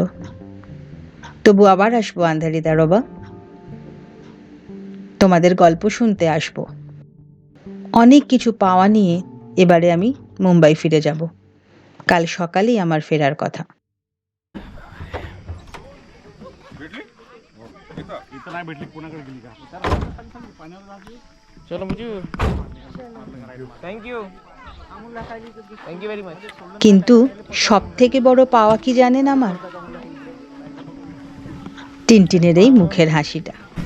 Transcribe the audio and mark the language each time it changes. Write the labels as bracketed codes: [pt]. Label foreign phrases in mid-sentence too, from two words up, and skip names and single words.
[bn] তবু আবার আসবো আন্ধেরি তারোবা, তোমাদের গল্প শুনতে আসবো। অনেক কিছু পাওয়া নিয়ে এবারে আমি মুম্বাই ফিরে যাব। কাল সকালেই আমার ফেরার কথা। [mr] इतना भेटली कोणाकडे गेली का [hi] चलो मुझे [en] thank you very much. [bn] কিন্তু সব থেকে বড় পাওয়া কি জানেন আমার? টিনটিনের এই মুখের হাসিটা।